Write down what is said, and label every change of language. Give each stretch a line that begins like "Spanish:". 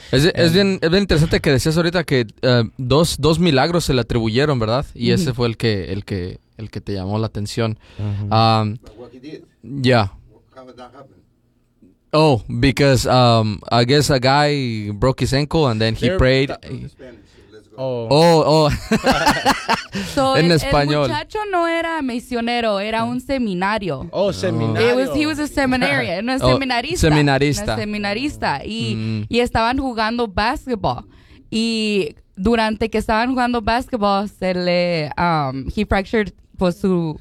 Spanish: Es bien interesante que decías ahorita que dos milagros se le atribuyeron, ¿verdad? Y mm-hmm. ese fue el que te llamó la atención.
English: Mm-hmm. Yeah. How did that happen? Oh, because I guess a guy broke his ankle and then he prayed. Spanish, so let's go. Oh.
Spanish: En español. El muchacho no era misionero, era un seminario. Oh, seminario.
English: He was a seminarian,
Spanish: no, seminarista. Seminarista. No, seminarista. Y estaban jugando basketball. Y durante que estaban jugando basketball, se le,
English: he fractured
Spanish: pues, su...